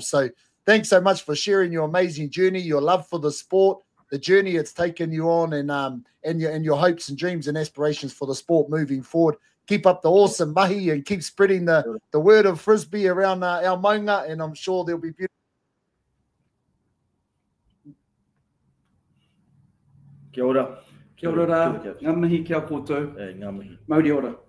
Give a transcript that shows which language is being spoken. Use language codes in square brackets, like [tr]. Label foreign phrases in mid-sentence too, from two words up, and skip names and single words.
[en] So thanks so much for sharing your amazing journey, your love for the sport, the journey it's taken you on, and your hopes and dreams and aspirations for the sport moving forward. Keep up the awesome mahi and keep spreading the word of frisbee around our maunga, and I'm sure there'll be beautiful. [mi] Kia ora. Kia ora. Ngā mihi kia koutou. Ngā mihi. Mauri ora.